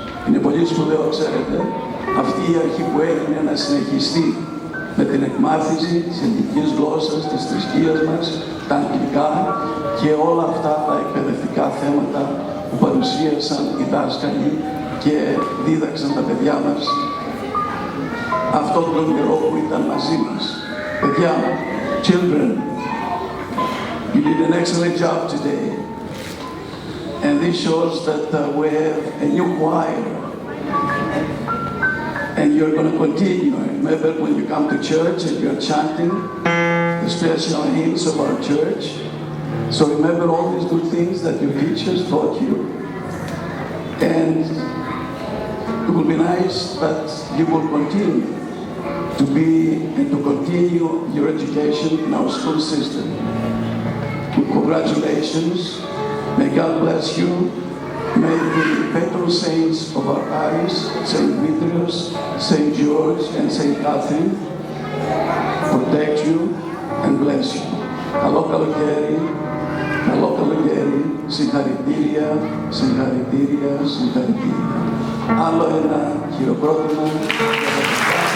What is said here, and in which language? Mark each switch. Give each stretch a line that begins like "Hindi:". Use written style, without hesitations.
Greek: Είναι πολύ σπουδαίο, ξέρετε, αυτή η αρχή που έγινε να συνεχιστεί με την εκμάθηση της ελληνικής γλώσσας, της θρησκείας μας, τα αγγλικά, και όλα αυτά τα εκπαιδευτικά θέματα που παρουσίασαν οι δάσκαλοι και δίδαξαν τα παιδιά μας αυτόν τον καιρό που ήταν μαζί μας. Παιδιά,
English: children, you did an excellent job today. And this shows that we have a new choir. And you're going to continue. Remember when you come to church and you're chanting the special hymns of our church. So remember all these good things that your teachers taught you. And it will be nice that you will continue to be and to continue your education in our school system. Congratulations. May God bless you. May the patron saints of our parish, Saint Demetrios, Saint George, and Saint Catherine, protect you and bless you.
Greek: Καλό καλοκαίρι, καλό καλοκαίρι, συγχαρητήρια, συγχαρητήρια, συγχαρητήρια. Άλλο ένα χειροκρότημα.